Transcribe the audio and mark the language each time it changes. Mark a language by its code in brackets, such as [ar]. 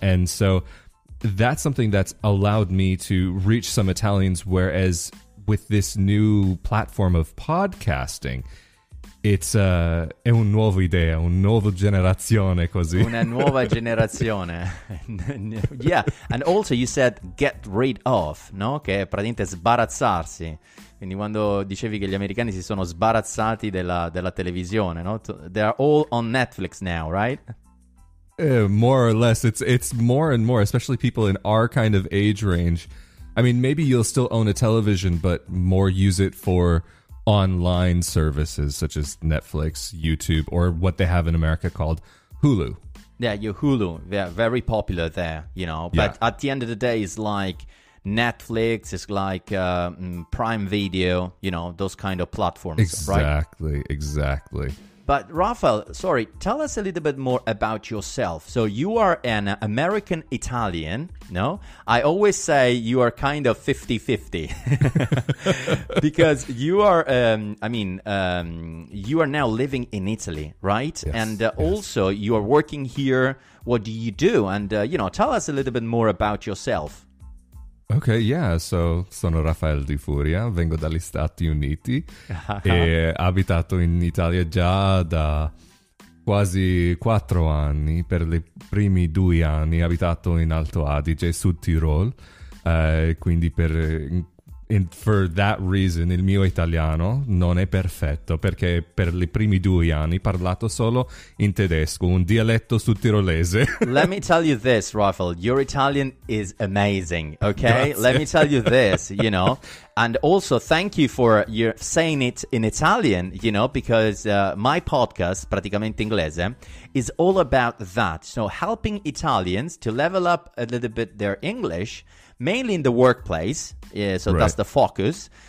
[en] And so that's something that's allowed me to reach some Italians, whereas with this new platform of podcasting, it's [it] è un nuovo idea, un nuovo generazione così. Una nuova generazione. [en] Yeah, and also you said get rid of, no? [it] Che è praticamente sbarazzarsi. Quindi quando dicevi che gli americani si sono sbarazzati della televisione, no? [en] They are all on Netflix now, right? More or less. It's more and more, especially people in our kind of age range. I mean, maybe you'll still own a television, but more use it for online services such as Netflix, YouTube, or what they have in America called Hulu. Yeah, your Hulu, they're very popular there, you know. But at the end of the day, it's like Netflix, it's like Prime Video, you know, those kind of platforms, right? Exactly. But Rafael, sorry, tell us a little bit more about yourself. So you are an American Italian, no? I always say you are kind of 50-50 because you are, you are now living in Italy, right? Yes, and also you are working here. What do you do? And, tell us a little bit more about yourself. [it] Ok, yeah, so sono Rafael Di Furia, vengo dagli Stati Uniti e abitato in Italia già da quasi 4 anni. Per i primi 2 anni abitato in Alto Adige, Sud Tirol, quindi [en] for that reason [it] il mio italiano non è perfetto, perché per i primi 2 anni parlato solo in tedesco, un dialetto sudtirolese. [en] Let me tell you this, Rafael, your Italian is amazing, okay? [it] Grazie. [en] Let me tell you this, you know, and also thank you for your saying it in Italian, you know, because my podcast, Praticamente Inglese, is all about that. So helping Italians to level up a little bit their English, mainly in the workplace, so that's the focus.